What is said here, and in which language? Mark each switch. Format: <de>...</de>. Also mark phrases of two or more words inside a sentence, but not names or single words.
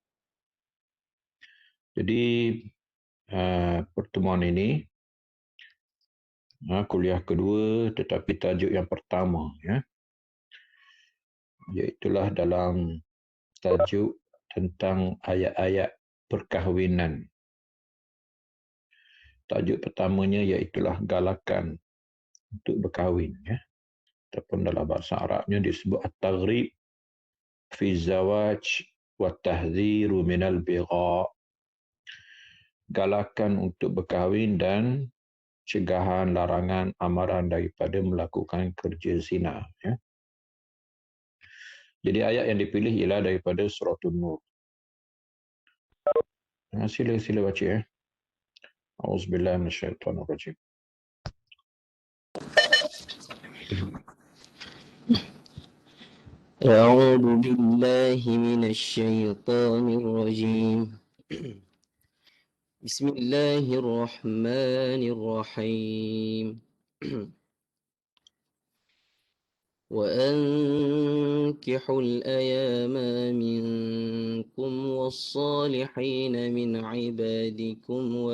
<ms>Jadi pertemuan ini kuliah kedua tetapi tajuk yang pertama iaitulah dalam tajuk tentang ayat-ayat perkahwinan. Tajuk pertamanya iaitulah galakan untuk berkahwin ataupun dalam bahasa Arabnya disebut</ms> <ar>الترغيب في الزواج والتحذير من البغاء.</ar> <ms>Galakan untuk berkahwin dan cegahan, larangan, amaran daripada melakukan kerja zina. Jadi ayat yang dipilih ialah daripada surah An-Nur. Sila baca</ms> <ar>أعوذ بالله من الشيطان الرجيم. أعوذ بالله من الشيطان الرجيم بسم الله الرحمن الرحيم وأنكحوا الأيام منكم والصالحين من عبادكم</ar>